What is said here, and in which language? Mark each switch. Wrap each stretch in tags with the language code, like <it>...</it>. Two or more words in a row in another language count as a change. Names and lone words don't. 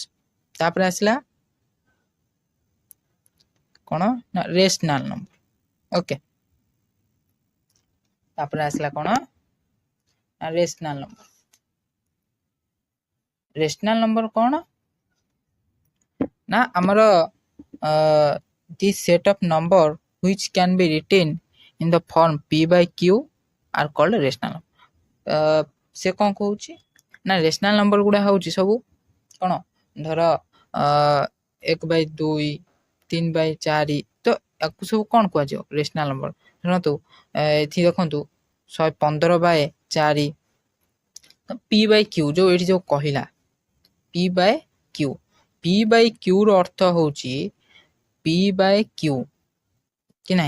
<or>ତାପରେ ଆସିଲା କ'ଣ ନା</or> <en>rational number.</en> <or>ଓକେ, ତାପରେ ଆସିଲା କ'ଣ ନା</or> <en>rational number. rational number</en> <or>କ'ଣ ନା ଆମର</or> <en>the set of number which can be written in the form p/q are called rational number।</en> <or>ସେ କ'ଣ କହୁଛି ନା</or> <en>rational number</en> <or>ଗୁଡ଼ା ହେଉଛି ସବୁ କ'ଣ ଧର 1/2 3/4, ତ ୟାକୁ ସବୁ କ'ଣ କୁହାଯିବ?</or> <en>rational number.</en> <or>ଶୁଣନ୍ତୁ ଏଠି ଦେଖନ୍ତୁ 115/4 p/q ଯୋଉ ଏଠି ଯୋଉ କହିଲା p/q, p/q ର ଅର୍ଥ ହେଉଛି p/q କି ନାହିଁ?</or>